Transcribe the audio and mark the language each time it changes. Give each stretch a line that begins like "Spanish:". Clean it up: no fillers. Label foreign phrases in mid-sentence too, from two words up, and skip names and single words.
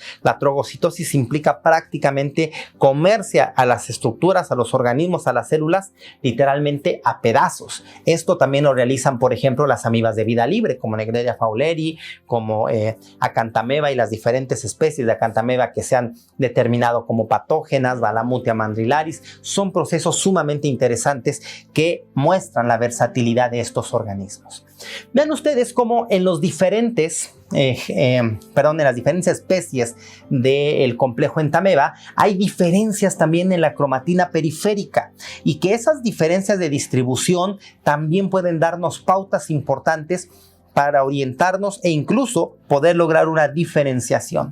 Spanish: La trogocitosis implica prácticamente comerse a las estructuras, a los organismos, a las células, literalmente a pedazos. Esto también lo realizan, por ejemplo, las amibas de vida libre, como Naegleria fowleri, como Acanthamoeba y las diferentes especies de Acanthamoeba que se han determinado como patógenas, Balamutia mandrilaris. Son procesos sumamente interesantes que muestran la versatilidad de estos organismos. Vean ustedes cómo en las diferentes especies del complejo entamoeba hay diferencias también en la cromatina periférica, y que esas diferencias de distribución también pueden darnos pautas importantes para orientarnos e incluso poder lograr una diferenciación.